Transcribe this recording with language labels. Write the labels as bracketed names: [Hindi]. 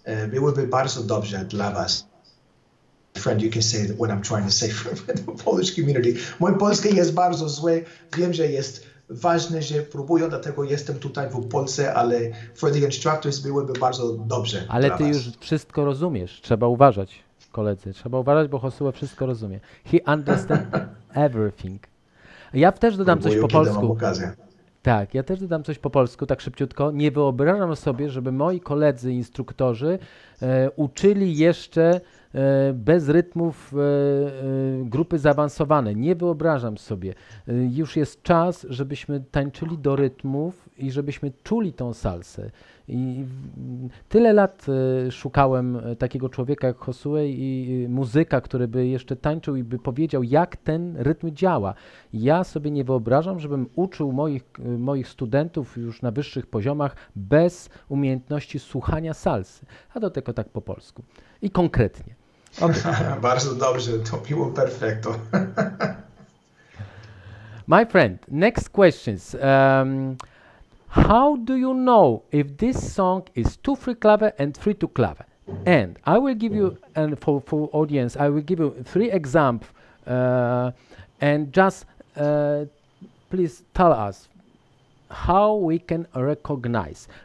[Polish] Byłoby bardzo dobrze dla was. [English] Friend, you can say what I'm trying to say for the Polish community. [Polish] Mój polski jest bardzo zły. Wiem, że jest ważne, że próbują, dlatego jestem tutaj w Polsce, ale [English] for the instructors [Polish] byłoby bardzo dobrze. Ale ty już wszystko rozumiesz. Trzeba uważać, koledzy. Trzeba uważać, bo Josue wszystko rozumie. [English] He understands everything. [Polish] Ja też dodam coś po polsku. Tak, ja też dodam coś po polsku, tak szybciutko. Nie wyobrażam sobie, żeby moi koledzy instruktorzy uczyli jeszcze bez rytmów grupy zaawansowane. Nie wyobrażam sobie. Już jest czas, żebyśmy tańczyli do rytmów i żebyśmy czuli tą salsę. I tyle lat szukałem takiego człowieka jak Josue i muzyka, który by jeszcze tańczył i by powiedział, jak ten rytm działa. Ja sobie nie wyobrażam, żebym uczył moich studentów już na wyższych poziomach bez umiejętności słuchania salsy, a do tego tak po polsku i konkretnie. [English] Okay. [Polish] Bardzo dobrze, to było perfekto. [English] My friend, next questions. How do you know if this song is 2/3 clave and 3/2 clave? And I will give you, and for audience, I will give you 3 examples, and just please tell us how we can recognize.